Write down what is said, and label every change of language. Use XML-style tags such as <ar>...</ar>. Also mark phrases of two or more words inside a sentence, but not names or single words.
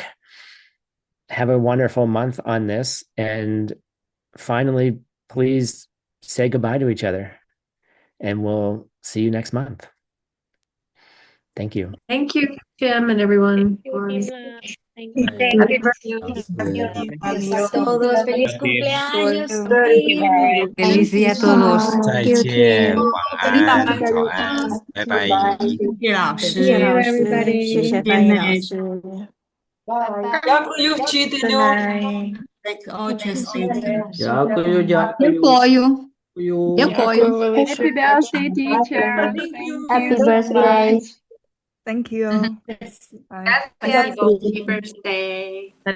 <en>Have a wonderful month on this. And finally, please say goodbye to each other. And we'll see you next month. Thank you. Thank you, Jim, and everyone. Thank Happy birthday.</en> <es>A todos, feliz cumpleaños, Tim. Feliz día a todos.</es> <zh>再见，晚安，早安，拜拜。谢老师，谢谢老师，谢谢翻译老师。</zh> <uk>Дякую, вчителю. Дякую, Дякую. Дякую.</uk> <en>Happy birthday, teacher. Happy birthday. Thank you. Happy birthday.</en>